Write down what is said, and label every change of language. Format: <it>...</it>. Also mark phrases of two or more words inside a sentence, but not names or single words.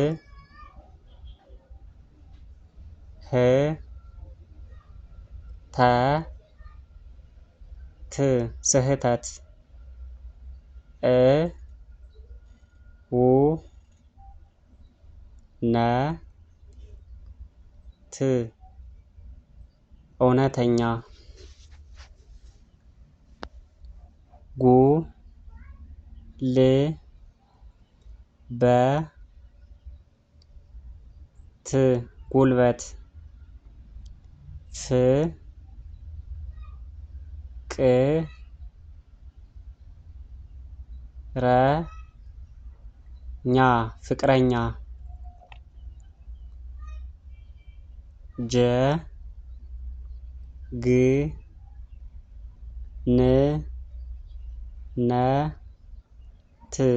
<am>ህ ተ ት ስህተት። እ ው ነ ት እውነተኛ። ጉ ል በ ት ጉልበት። ፍ ቅ ረ ኛ ፍቅረኛ። ጀ ግ ን ነ ት</am>